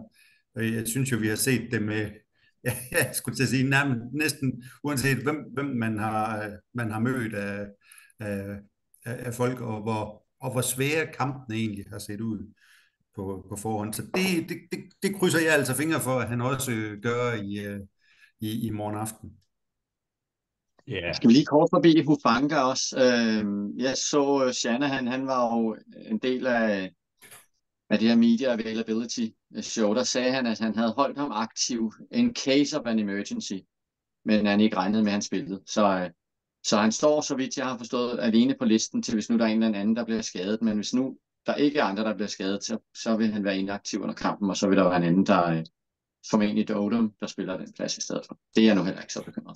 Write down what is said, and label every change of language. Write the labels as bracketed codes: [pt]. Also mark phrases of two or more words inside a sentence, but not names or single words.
[da] Jeg synes jo, vi har set det med, ja, jeg skulle til at sige, næsten uanset hvem man har mødt af folk, og hvor svære kampene egentlig har set ud på forhånd. Så det krydser jeg altså fingre for, at han også gør i morgen aften. Ja. Skal vi lige kort forbi Hufanga også? Jeg så Shanahan, han var jo en del af det her [en] media availability show. [da] Der sagde han, at han havde holdt ham aktiv [en] in case of an emergency, [da] men han ikke regnede med, at han spillede. Så han står, så vidt jeg har forstået, alene på listen til, hvis nu der er en eller anden, der bliver skadet. Men hvis nu der ikke er andre, der bliver skadet, så vil han være inaktiv under kampen, og så vil der være en anden, der formentlig Odom, der spiller den plads i stedet for. Det er jeg nu heller ikke så bekymret.